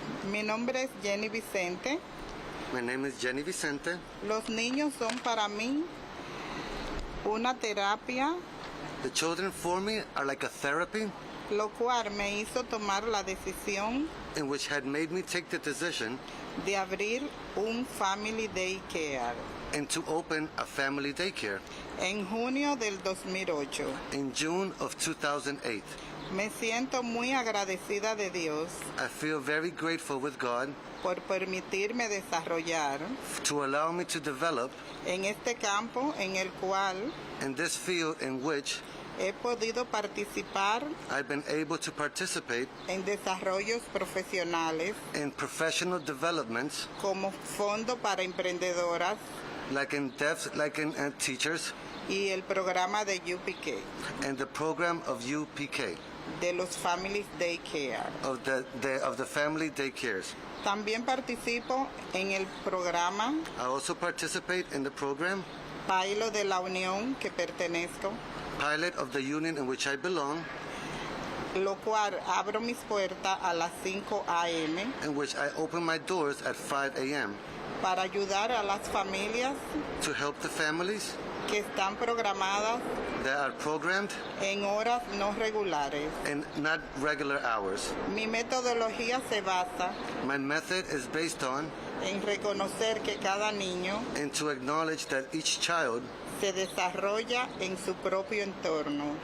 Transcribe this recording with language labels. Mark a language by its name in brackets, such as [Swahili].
[Spanish] Mi nombre es Jenny Vicente. [English] My name is Jenny Vicente. [Spanish] Los niños son para mí una terapia, [English] The children for me are like a therapy [Spanish] lo cual me hizo tomar la decisión [English] in which had made me take the decision [Spanish] de abrir un family daycare [English] and to open a family daycare [Spanish] en junio del 2008. [English] in June of 2008. [Spanish] Me siento muy agradecida de Dios [English] I feel very grateful with God [Spanish] por permitirme desarrollar [English] to allow me to develop [Spanish] en este campo en el cual [English] in this field in which [Spanish] he podido participar [English] I've been able to participate [Spanish] en desarrollos profesionales [English] in professional developments [Spanish] como Fondo para Emprendedoras [English] like in teachers [Spanish] y el programa de UPK, [English] and the program of UPK, [Spanish] de los Families Daycare. [English] of the family daycares. [Spanish] También participo en el programa [English] I also participate in the program [Spanish] Pailo de la Unión que pertenezco, [English] pilot of the union in which I belong, [Spanish] lo cual abro mis puertas a las 5 a.m. [English] in which I open my doors at 5 a.m. [Spanish] para ayudar a las familias [English] to help the families [Spanish] que están programadas [English] that are programmed [Spanish] en horas no regulares. [English] in not regular hours. [Spanish] Mi metodología se basa [English] My method is based on [Spanish] en reconocer que cada niño [English] and to acknowledge that each child [Spanish] se desarrolla en su propio entorno.